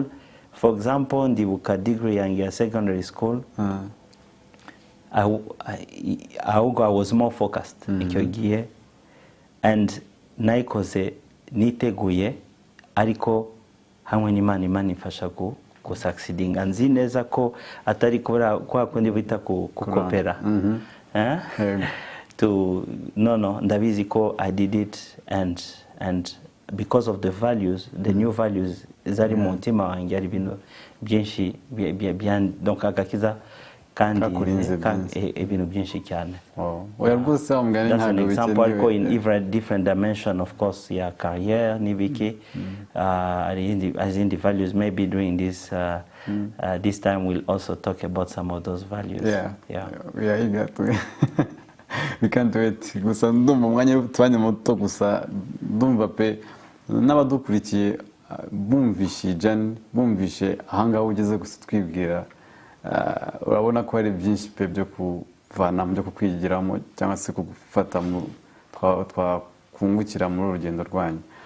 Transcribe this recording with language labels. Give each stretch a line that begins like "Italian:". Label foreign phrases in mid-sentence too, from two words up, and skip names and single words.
English: For example,
Kinyarwanda: ndibuka degree yange ya
English: secondary school, I was more focused
Kinyarwanda: icyo gihe, and nayikoze niteguye, ariko hamwe n'Imana ifasha ku succeeding. Nzi neza ko atari kwa kundi bita kukopera. No, ndabizi ko
English: I did it, and because of the values, the new values
Kinyarwanda: zari mu mutima wanjye, ari ibintu byinshi donc agakiza kandi ibintu byinshi cyane. Rwose umugani
English: that's an example ariko in every different dimension, of course,
Kinyarwanda: ya career n'ibiki,
English: as in the values. Maybe during this this time we'll also talk about some of those values. We are eager to we can't wait.
Kinyarwanda: Gusa ndumva umwanya tubanye muto, gusa ndumva pe n'abadukurikiye bumvishe Jan, bumvishe ahangaho ugeze gusa twibwira, urabona ko hari byinshi pe byo kuvana byo kukwigiramo cyangwa se kugufata mu twakungukira muri urugendo rwanyu.